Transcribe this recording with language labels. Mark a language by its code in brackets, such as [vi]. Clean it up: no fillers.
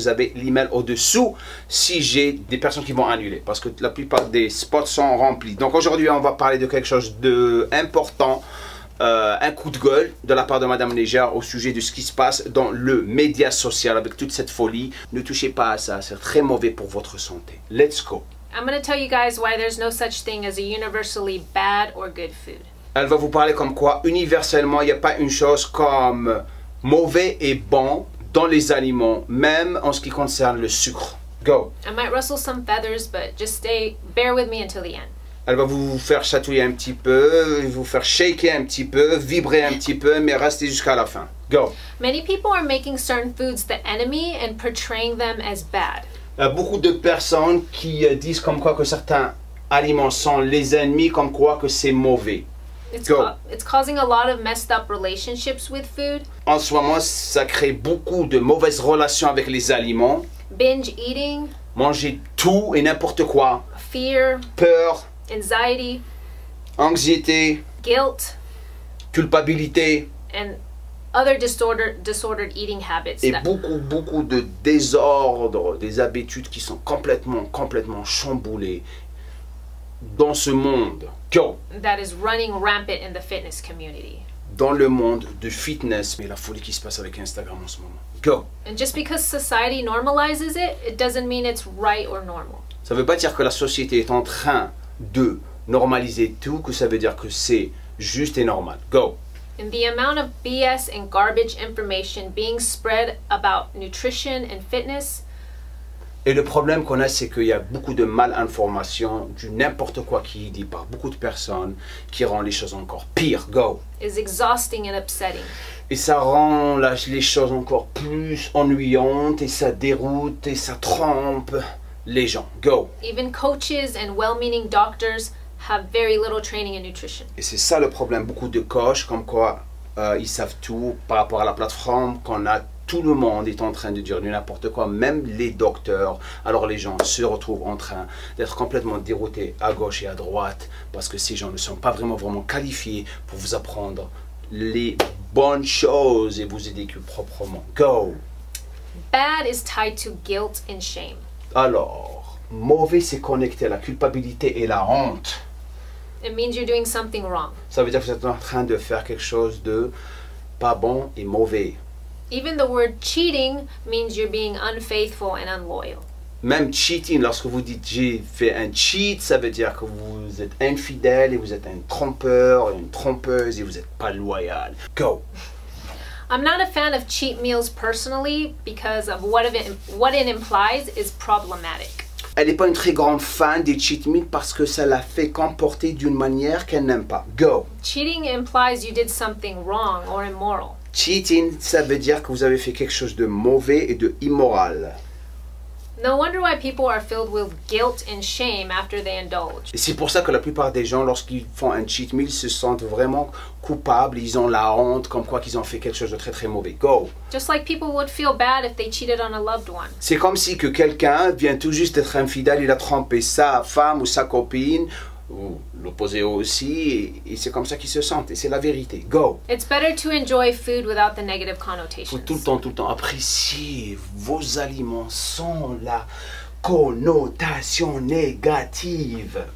[fr] Vous avez l'email au-dessous si j'ai des personnes qui vont annuler. Parce que la plupart des spots sont remplis. Donc aujourd'hui, on va parler de quelque chose d'important. Un coup de gueule de la part de Madame Légère au sujet de ce qui se passe dans le média social avec toute cette folie. Ne touchez pas à ça, c'est très mauvais pour votre santé. [en] Let's go. I'm going to tell you guys why there's no such thing as a universally bad or good food. [fr] Elle va vous parler comme quoi, universellement, il n'y a pas une chose comme mauvais et bon dans les aliments, même en ce qui concerne le sucre. [en] Go. I might rustle some feathers, but just bear with me until the end. [fr] Elle va vous faire chatouiller un petit peu, vous faire shaker un petit peu, vibrer un petit peu, mais restez jusqu'à la fin. [en] Go. Many people are making certain foods the enemy and portraying them as bad. [fr] Il y a beaucoup de personnes qui disent comme quoi que certains aliments sont les ennemis, comme quoi que c'est mauvais. [en] It's causing a lot of messed up relationships with food. [fr] En ce moment, ça crée beaucoup de mauvaises relations avec les aliments. [en] Binge eating. [fr] Manger tout et n'importe quoi. [en] Fear. [fr] Peur. [en] Anxiety. [fr] Anxiété. [en] Guilt. [fr] Culpabilité. [en] And other disordered eating habits. [fr] Et beaucoup de désordres, des habitudes qui sont complètement chamboulées dans ce monde. [en] Go. That is running rampant in the fitness community. [fr] Dans le monde de fitness, mais la folie qui se passe avec Instagram en ce moment. [en] Go. And just because society normalizes it, it doesn't mean it's right or normal. [fr] Ça ne veut pas dire que la société est en train de Normaliser tout, que ça veut dire que c'est juste et normal. [en] Go. And the amount of BS and garbage information being spread about nutrition and fitness. [fr] Et le problème qu'on a, c'est qu'il y a beaucoup de malinformation, du n'importe quoi qui est dit par beaucoup de personnes, qui rend les choses encore pires. [en] Go. Is exhausting and upsetting. [fr] Et ça rend les choses encore plus ennuyantes, et ça déroute, et ça trompe les gens. [en] Go. Even coaches and well-meaning doctors have very little training in nutrition. [fr] Et c'est ça le problème, beaucoup de coachs, comme quoi ils savent tout par rapport à la plateforme qu'on a. Tout le monde est en train de dire du n'importe quoi, même les docteurs. Alors les gens se retrouvent en train d'être complètement déroutés à gauche et à droite parce que ces gens ne sont pas vraiment qualifiés pour vous apprendre les bonnes choses et vous éduquer proprement. [en] Go! Bad is tied to guilt and shame. [fr] Alors, mauvais, c'est connecté à la culpabilité et la honte. [en] It means you're doing something wrong. [fr] Ça veut dire que vous êtes en train de faire quelque chose de pas bon et mauvais. [en] Even the word cheating means you're being unfaithful and unloyal. [fr] Même cheating, lorsque vous dites j'ai fait un cheat, ça veut dire que vous êtes infidèle et vous êtes un trompeur, une trompeuse et vous n'êtes pas loyal. [en] Go! I'm not a fan of cheat meals personally because of what it implies is problematic. [fr] Elle n'est pas une très grande fan des cheat meals parce que ça la fait comporter d'une manière qu'elle n'aime pas. [en] Go! Cheating implies you did something wrong or immoral. [fr] Cheating, ça veut dire que vous avez fait quelque chose de mauvais et de immoral. [en] No wonder why people are filled with guilt and shame after they indulge. [fr] Et c'est pour ça que la plupart des gens, lorsqu'ils font un cheat meal, se sentent vraiment coupables. Ils ont la honte, comme quoi qu'ils ont fait quelque chose de très très mauvais. [en] Go! Just like people would feel bad if they cheated on a loved one. [fr] C'est comme si que quelqu'un vient tout juste d'être infidèle, il a trompé sa femme ou sa copine, ou l'opposé aussi, et c'est comme ça qu'ils se sentent. Et c'est la vérité. [en] Go! It's better to enjoy food without the negative [fr] Il faut [en] connotations. [fr] tout le temps apprécier vos aliments sans la connotation négative.